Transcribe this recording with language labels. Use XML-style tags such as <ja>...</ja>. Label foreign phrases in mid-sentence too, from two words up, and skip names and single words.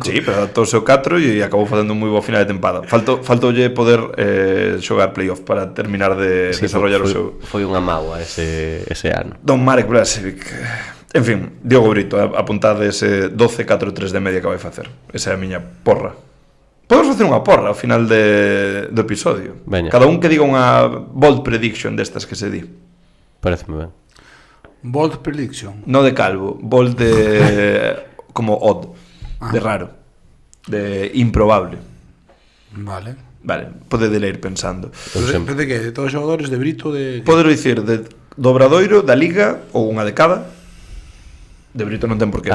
<gl>Sí, pero adaptouse ao 4 e acabou facendo un moi bo final de tempada. Faltoulle poder xogar playoff para terminar de desarrollar o seu... Foi unha mágoa ese ano. Don Marek Blažević. En fin, Diogo Brito, apuntade ese 12-4-3 de media que vai facer. Esa é a miña porra. Podemos facer unha porra ao final do episodio. Veña. Cada un que diga unha</gl> <en>bold prediction</en> <gl>destas que se di. Pareceme ben.</gl> <en>Bold prediction.</en> <gl>No de calvo, bold de... como odd, de raro, de improbable. Vale, pode de ler pensando. de que? De todos os xogadores de Brito de... Poder dicir do Obradoiro, da Liga, ou unha de cada. De Brito non ten por qué.</gl>